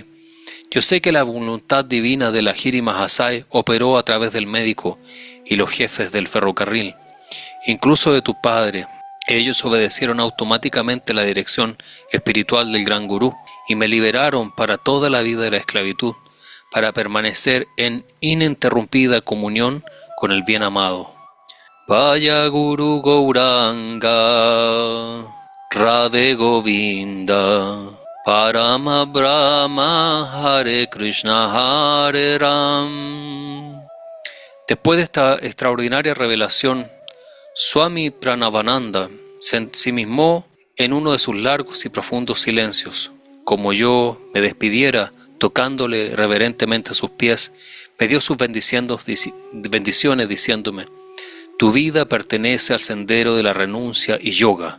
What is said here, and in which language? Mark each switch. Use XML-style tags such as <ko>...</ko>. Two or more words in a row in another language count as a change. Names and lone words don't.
<es>Yo sé que la voluntad divina de Lahiri Mahasaya operó a través del médico y los jefes del ferrocarril, incluso de tu padre. Ellos obedecieron automáticamente la dirección espiritual del gran gurú y me liberaron para toda la vida de la esclavitud, para permanecer en ininterrumpida comunión con el bien amado.</es> <sa>Vaya Guru Gauranga, Radhe Govinda, Parama Brahma, Hare Krishna, Hare Ram.</sa> <es>Después de esta extraordinaria revelación, Swami Pranavananda se ensimismó en uno de sus largos y profundos silencios. Como yo me despidiera, tocándole reverentemente sus pies, me dio sus bendiciones diciéndome: tu vida pertenece al sendero de la renuncia y yoga.</es>